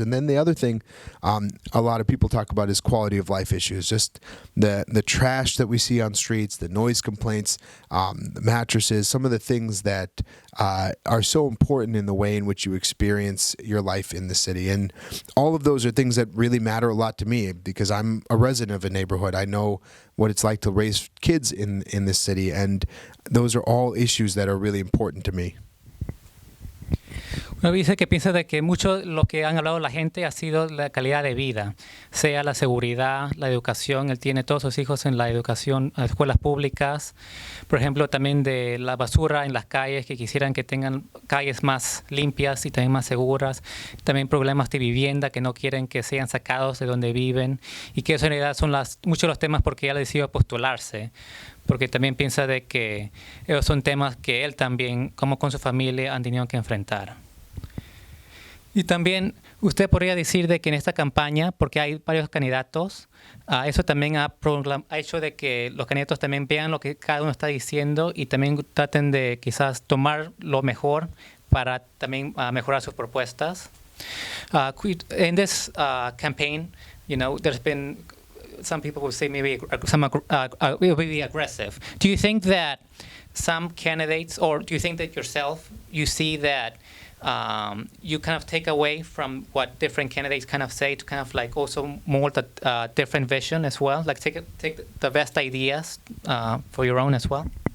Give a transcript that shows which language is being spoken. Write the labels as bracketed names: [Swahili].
[English] And then the other thing a lot of people talk about is quality of life issues, just the trash that we see on streets, the noise complaints, the mattresses, some of the things that are so important in the way in which you experience your life in the city. And all of those are things that really matter a lot to me because I'm a resident of a neighborhood. I know what it's like to raise kids in this city, and those are all issues that are really important to me. [Spanish] Bueno, dice que piensa de que mucho lo que han hablado la gente ha sido la calidad de vida, sea la seguridad, la educación. Él tiene todos sus hijos en la educación, en escuelas públicas. Por ejemplo, también de la basura en las calles, que quisieran que tengan calles más limpias y también más seguras. También problemas de vivienda, que no quieren que sean sacados de donde viven. Y que eso en realidad son muchos de los temas por qué él decidió postularse. Porque también piensa de que esos son temas que él también, como con su familia, han tenido que enfrentar. Y también usted podría decir de que en esta campaña, porque hay varios candidatos, eso también ha hecho de que los candidatos también vean lo que cada uno está diciendo y también traten de quizás tomar lo mejor para también mejorar sus propuestas. [English] In this campaign, there's been some people who say maybe will be aggressive. Do you think that some candidates, or do you think that yourself, you see that you kind of take away from what different candidates kind of say to kind of like also mold a different vision as well, like take the best ideas for your own as well?